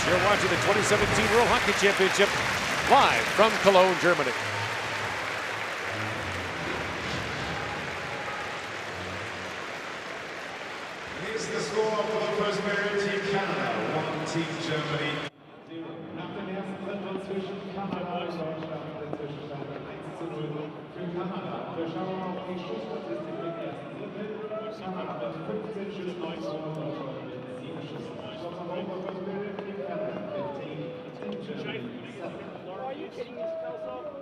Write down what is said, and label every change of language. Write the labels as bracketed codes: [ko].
[en] You're watching the 2017 World Hockey Championship live from Cologne, Germany. Here's the score for the first period. Team Canada, 1 Team Germany. [de] Nach dem ersten Drittel zwischen Kanada und Deutschland der Zwischenstand 1:0 für Kanada. Wir schauen auf die Schussstatistik im ersten Drittel. Kanada mit 15 Schüssen, 9 Tore, Deutschland mit 7 Schüssen. [en] Shots on goal for first period. Team Canada 15, Team Germany 7. Are you kidding me, Kelso?